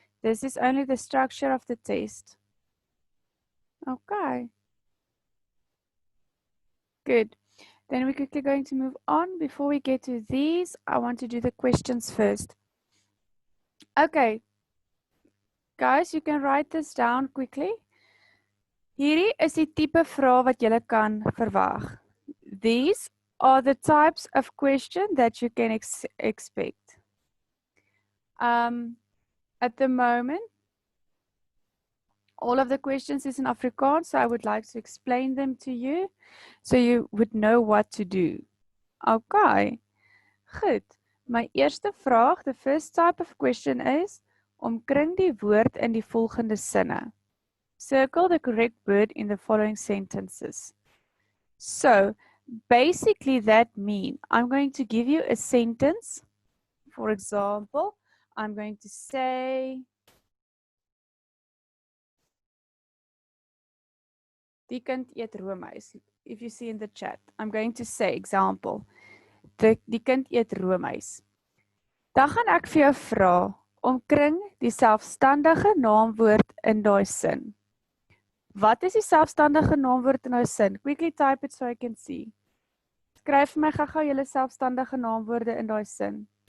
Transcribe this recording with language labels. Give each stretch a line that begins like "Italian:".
English: This is only the structure of the test. Okay. Good. Then we're quickly going to move on. Before we get to these, I want to do the questions first. Okay. Guys, you can write this down quickly.
Afrikaans: Hierdie is die tipe vrae wat jy kan verwag.
English: These are the types of question that you can expect. At the moment, all of the questions is in Afrikaans, so I would like to explain them to you so you would know what to do. Okay. Goed.
Afrikaans: My eerste vraag,
English: the first type of question is,
Afrikaans: omkring die woord in die volgende sinne.
English: Circle the correct word in the following sentences. So, basically that means I'm going to give you a sentence. For example, I'm going to say,
Afrikaans: die kind eet roomys.
English: If you see in the chat, I'm going to say, example,
Afrikaans: die kind eet roomys. Dan gaan ek vir jou vra, omkring die selfstandige naamwoord in daai sin. Wat is die selfstandige naamwoord in daai sin?
English: Quickly type it so I can see.
Afrikaans: Skryf vir my gou-gou julle selfstandige naamwoorde in daai sin.